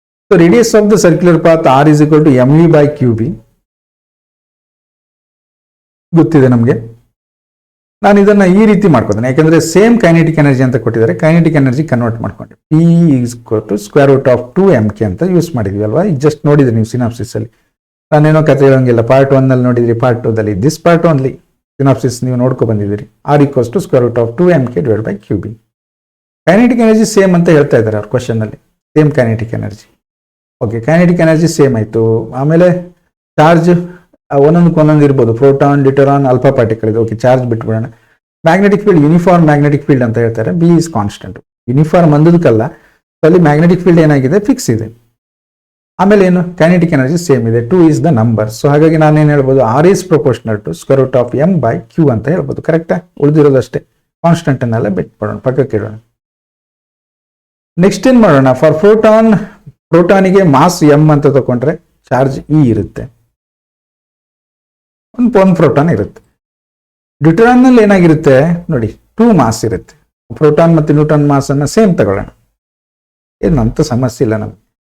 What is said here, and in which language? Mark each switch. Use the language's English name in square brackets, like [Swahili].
[English] So radius of the circular path R is equal to mv by qb. [Kannada] ಗೊತ್ತಿದೆ ನಮಗೆ. ನಾನು ಇದನ್ನ ಈ ರೀತಿ ಮಾಡ್ಕೊತೇನೆ, ಯಾಕಂದ್ರೆ ಸೇಮ್ ಕೈನೆಟಿಕ್ ಎನರ್ಜಿ ಅಂತ ಕೊಟ್ಟಿದ್ದಾರೆ. ಕೈನೆಟಿಕ್ ಎನರ್ಜಿ ಕನ್ವರ್ಟ್ ಮಾಡ್ಕೊಂಡೆ, P is equal to square root of 2mk ಅಂತ ಯೂಸ್ ಮಾಡಿದ್ವಿ ಅಲ್ವಾ. ಈಗ ಜಸ್ಟ್ ನೋಡಿದ್ರಿ ನೀವು ಸಿನಾಪ್ಸಿಸ್ ಅಲ್ಲಿ. ನಾನೇನೋ ಕತೆ ಹೇಳೋಂಗಿಲ್ಲ, ಪಾರ್ಟ್ 1 ನಲ್ಲಿ ನೋಡಿದ್ರಿ, ಪಾರ್ಟ್ 2 ದಲ್ಲಿ ದಿಸ್ ಪಾರ್ಟ್ ಓನ್ಲಿ ಸಿನಾಪ್ಸಿಸ್ ನೀವು ನೋಡ್ಕೊ ಬಂದಿದ್ದೀರಿ. [English] R equals to square root of 2mk divided by qb. [Kannada] Kinetic energy same ಅಂತ ಹೇಳ್ತಾ ಇದ್ದಾರೆ ಅವ್ರ ಕ್ವಶನ್ ಅಲ್ಲಿ, same kinetic energy. Okay, kinetic energy same ಆಯ್ತು. ಆಮೇಲೆ ಚಾರ್ಜ್ ಒಂದೊಂದು ಇರ್ಬೋದು, ಪ್ರೋಟಾನ್, ಡ್ಯೂಟರಾನ್, ಅಲ್ಫಾ ಪಾರ್ಟಿಕಲ್ ಇದೆ. Okay, charge ಬಿಟ್ಬಿಡೋಣ. Magnetic field uniform magnetic field ಅಂತ ಹೇಳ್ತಾರೆ. B is constant. ಯೂನಿಫಾರ್ಮ್ ಅಂದದಕ್ಕಲ್ಲ, ಅಲ್ಲಿ ಮ್ಯಾಗ್ನೆಟಿಕ್ ಫೀಲ್ಡ್ ಏನಾಗಿದೆ, ಫಿಕ್ಸ್ ಇದೆ. ಆಮೇಲೆ ಏನು, ಕೈನೆಟಿಕ್ ಎನರ್ಜಿ ಸೇಮ್ ಇದೆ. [English] 2 is the number. So ಹಾಗಾಗಿ ನಾನೇನು ಹೇಳ್ಬೋದು, R is proportional to square root of m by q ಅಂತ ಹೇಳ್ಬೋದು. [Kannada] ಕರೆಕ್ಟಾ? ಉಳಿದಿರೋದಷ್ಟೇ, ಕಾನ್ಸ್ಟೆಂಟ್ ಅನ್ನೆಲ್ಲ ಬಿಟ್ಬಿಡೋಣ, ಪಕ್ಕಕ್ಕೆ ಇಡೋಣ. ನೆಕ್ಸ್ಟ್ ಏನ್ ಮಾಡೋಣ, ಫಾರ್ ಪ್ರೋಟಾನಿಗೆ ಮಾಸ್ m ಅಂತ ತಗೊಂಡ್ರೆ ಚಾರ್ಜ್ E ಇರುತ್ತೆ, ಒಂದು ಪ್ರೋಟಾನ್ ಇರುತ್ತೆ. ಡ್ಯೂಟರಾನ್ ನಲ್ಲಿ ಏನಾಗಿರುತ್ತೆ ನೋಡಿ, 2 ಮಾಸ್ ಇರುತ್ತೆ. ಪ್ರೋಟಾನ್ ಮತ್ತು ನ್ಯೂಟ್ರಾನ್ ಮಾಸ್ ಅನ್ನ ಸೇಮ್ ತಗೊಳ್ಳೋಣ, ಏನಂತ ಸಮಸ್ಯೆ ಇಲ್ಲ ನಮ್ಗೆ.